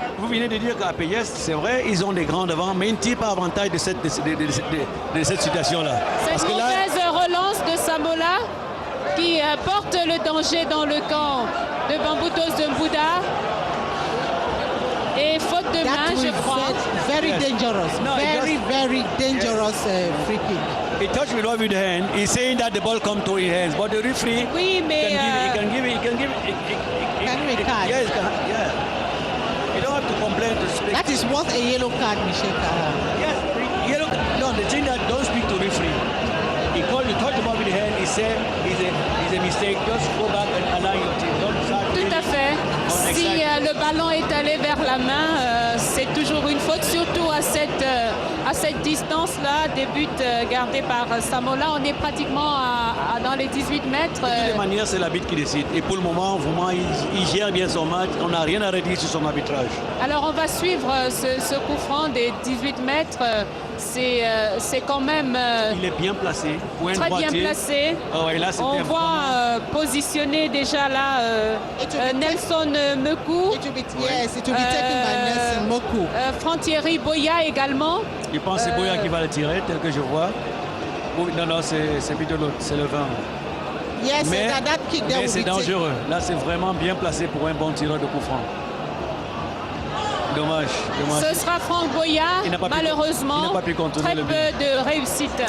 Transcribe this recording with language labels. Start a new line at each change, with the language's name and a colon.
French: Vous venez de dire qu'à APGS, c'est vrai, ils ont des grands devant, mais ils ne tirent pas avantage de cette situation-là. Cette mauvaise relance de Samola qui porte le danger dans le camp de Bambutos de Mbouda. Et faute de main, je crois.
English: Very dangerous. Very dangerous free kick. He touched with the hand. He's saying that the ball come to his hands, but the referee can give it a card. Yes, yeah. You don't have to complain to speak. That is worth a yellow card, Michel. Yes, yellow. No, the thing that don't speak to referee. He called you, touch the ball with the hand. He said it's a mistake. Just go back and allow your team. Don't start.
French: Tout à fait. Si le ballon est allé vers la main, c'est toujours une faute, surtout à cette distance-là, des buts gardés par Samola. On est pratiquement dans les 18 mètres. De toute manière, c'est l'arbitre qui décide. Et pour le moment, vraiment, il gère bien son match. On n'a rien à redire sur son arbitrage. Alors, on va suivre ce coup franc des 18 mètres. C'est quand même il est bien placé. Très bien placé. Oh, et là, on voit positionner déjà là Nelson Mekou.
English: It will be taken by Nelson Mekou.
French: Franck-Thierry Boya également. Je pense que c'est Boya qui va le tirer, tel que je vois. Non, c'est plutôt l'autre, c'est le 20.
English: Yes,
French: mais
English: that kick there
French: c'est dangereux. Là, c'est vraiment bien placé pour un bon tireur de coup franc. Dommage. Ce sera Franck Boya, malheureusement, très peu de réussite